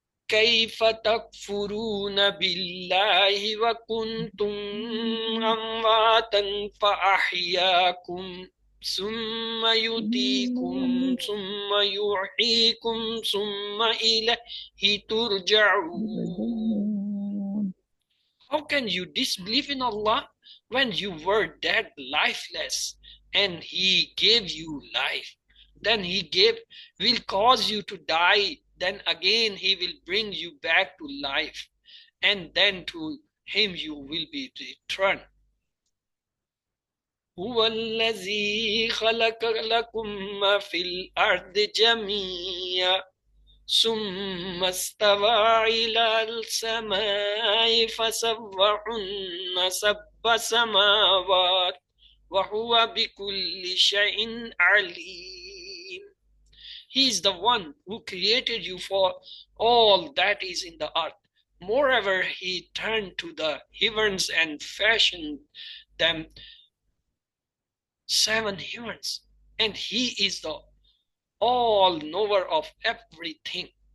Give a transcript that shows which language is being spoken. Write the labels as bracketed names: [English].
[Arabic] كيف تكفرون بالله وكنتم أمواتا فأحياكم ثم يميتكم ثم يحييكم ثم إليه ترجعون. [English] How can you disbelieve in Allah when you were dead, lifeless, and He gave you life? Then He will cause you to die. Then again He will bring you back to life, and then to Him you will be returned. [Arabic] هو الذي خلق لكم ما في الأرض جميعا ثم استوى إلى السماء فسوهن سبع سماوات وهو بكل شيء عليم. [English] He is the one who created you for all that is in the earth. Moreover, he turned to the heavens and fashioned them 7 heavens, and he is the all-knower of everything.